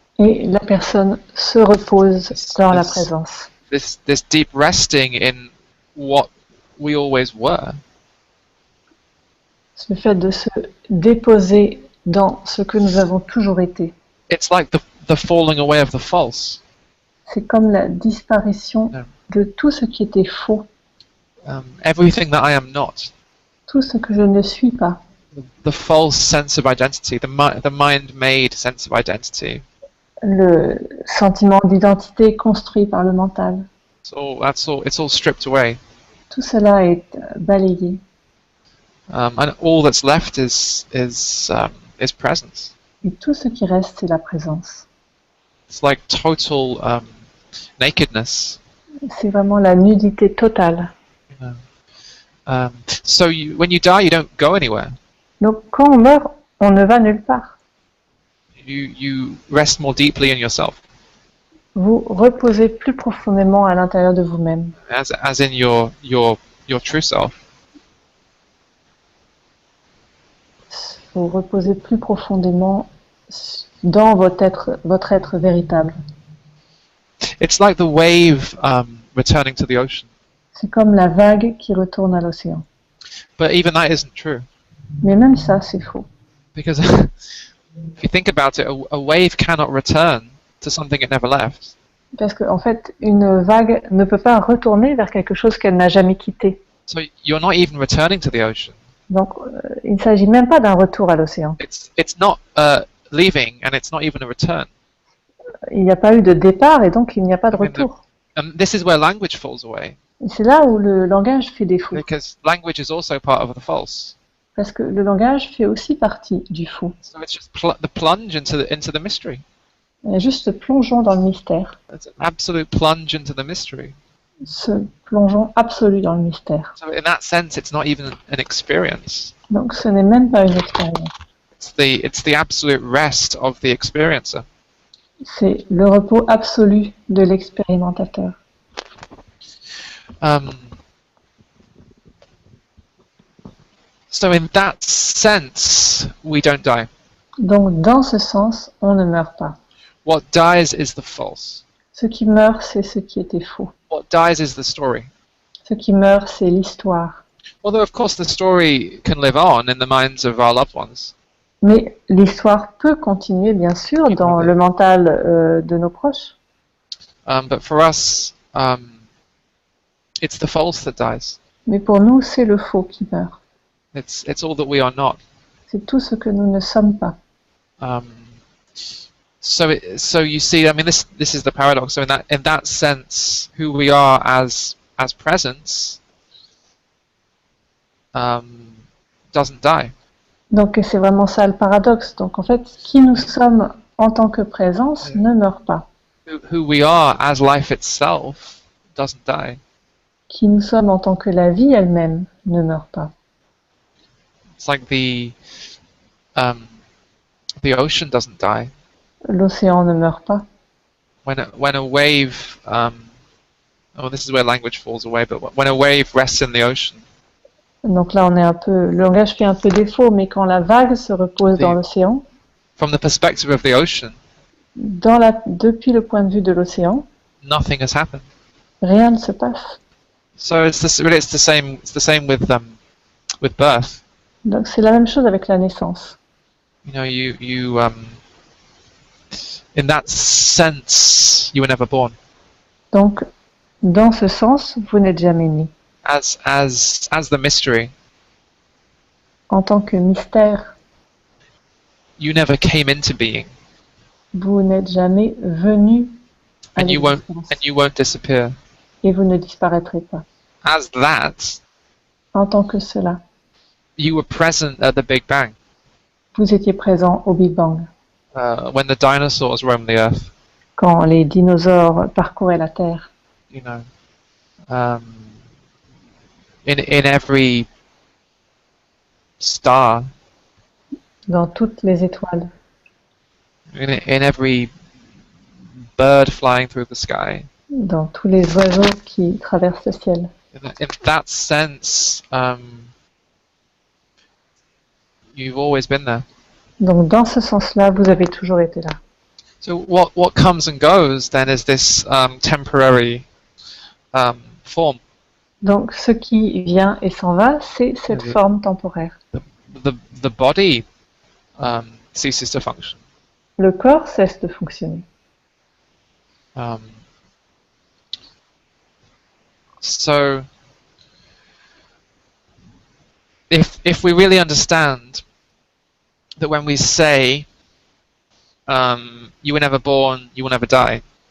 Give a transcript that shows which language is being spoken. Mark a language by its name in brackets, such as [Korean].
[French] Et la personne se repose dans la présence. [English] This deep resting in what we always were. [French] Le fait de se déposer dans ce que nous avons toujours été. [English] It's like the falling away of the false. [French] C'est comme la disparition de tout ce qui était faux. [English] Everything that I am not. [French] Tout ce que je ne suis pas. [English] The false sense of identity, the mind-made sense of identity. [French] Le sentiment d'identité construit par le mental. [English] It's all stripped away. [French] Tout cela est balayé. [English] And all that's left is presence. [French] Et tout ce qui reste, c'est la présence. [English] It's like total nakedness. [French] C'est vraiment la nudité totale. [English] So when you die, you don't go anywhere. [French] Donc quand on meurt, on ne va nulle part. [English] You rest more deeply in yourself. [French] Vous reposez plus profondément à l'intérieur de vous-même. [English] As in your true self. [French] Vous reposez plus profondément dans votre être véritable. [English] It's like the wave returning to the ocean. [French] C'est comme la vague qui retourne à l'océan. [English] But even that isn't true. [French] Mais même ça, c'est faux. [English] Because if you think about it, a wave cannot return to something it never left. [French] Parce qu'en fait, une vague ne peut pas retourner vers quelque chose qu'elle n'a jamais quitté. [English] So you're not even returning to the ocean. [French] Donc, il ne s'agit même pas d'un retour à l'océan. [English] It's not leaving, and it's not even a return. [French] Il n'y a pas eu de départ et donc il n'y a pas de retour. [English] And this is where language falls away. [French] Et c'est là où le langage fait défaut. [English] Because language is also part of the false. [French] Parce que le langage fait aussi partie du faux. [English] So it's just the plunge into the mystery. [French] Et juste plongeons dans le mystère. [English] It's an absolute plunge into the mystery. [French] Plongeons absolu dans le mystère. [English] So in that sense, it's not even an experience. [French] Donc ce n'est même pas une expérience. [English] It's the absolute rest of the experiencer. [French] C'est le repos absolu de l'expérimentateur. [English] So in that sense, we don't die. [French] Donc dans ce sens, on ne meurt pas. [English] What dies is the false. [French] Ce qui meurt, c'est ce qui était faux. [English] What dies is the story. [French] Ce qui meurt, c'est l'histoire. [English] Although of course the story can live on in the minds of our loved ones. [French] Mais l'histoire peut continuer, bien sûr, dans le mental de nos proches. [English] But for us, it's the false that dies. [French] Mais pour nous, c'est le faux qui meurt. [English] It's all that we are not. [French] C'est tout ce que nous ne sommes pas. [English] So you see, I mean, this is the paradox. So in that sense, who we are as presence doesn't die. [French] Donc c'est vraiment ça le paradoxe. Donc en fait, qui nous sommes en tant que présence ne meurt pas. [English] Who we are as life itself doesn't die. [French] Qui nous sommes en tant que la vie elle-même ne meurt pas. [English] It's like the ocean doesn't die. [French] L'océan ne meurt pas. [English] When a wave, oh, this is where language falls away. But when a wave rests in the ocean. [French] Donc là, le langage fait un peu défaut, mais quand la vague se repose dans l'océan, [English] from the perspective of the ocean, [French] depuis le point de vue de l'océan, [English] nothing has happened. [French] Rien ne se passe. [English] So it's the same. It's the same with birth. [French] Donc c'est la même chose avec la naissance. [English] You know, you in that sense, you were never born. [French] Donc, dans ce sens, vous n'êtes jamais né. [English] As the mystery. [French] En tant que mystère. [English] You never came into being. [French] Vous n'êtes jamais venu à l'existence. [English] And you won't disappear. [French] Et vous ne disparaîtrez pas. [English] As that. [French] En tant que cela. [English] You were present at the Big Bang. [French] Vous étiez présent au Big Bang. [English] When the dinosaurs roamed the earth. [French] Quand les dinosaures parcouraient la Terre. [English] You know. In every star. [French] Dans toutes les étoiles. [English] In every bird flying through the sky. [French] Dans tous les oiseaux qui traversent le ciel. [English] In that sense, you've always been there. [French] Donc dans ce sens-là, vous avez toujours été là. [English] So what comes and goes then is this temporary form. [French] Donc ce qui vient et s'en va, c'est cette forme temporaire. [English] The body ceases to function. [French] Le corps cesse de fonctionner. [English] So if we really understand that when we say you were never born, you will never die.